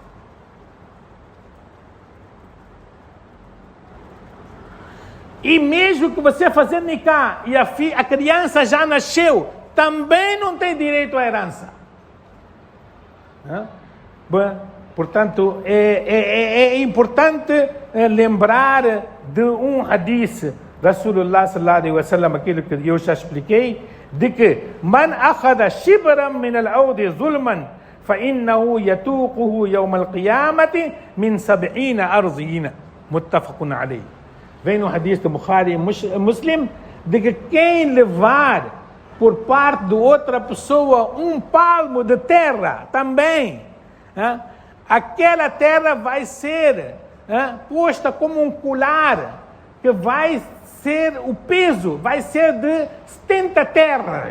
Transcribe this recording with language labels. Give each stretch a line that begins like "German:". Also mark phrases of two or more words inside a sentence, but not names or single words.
Portuguese: E mesmo que você fazer nikah e a criança já nasceu, também não tem direito à herança. Bom, portanto, é importante lembrar de um hadith
Arabic: رسول الله صلى الله عليه وسلم,
Portuguese: aquilo que eu já expliquei, de que
Arabic: من أخذ شبرا من الأرض ظلما فإنه يطوقه يوم القيامة من 70 أرضين متفق عليه.
Portuguese: Vem no hadith do Bukhari Muslim, de que quem levar por parte de outra pessoa um palmo de terra também, aquela terra vai ser posta como um colar que vai ser, o peso vai ser de 70 terras.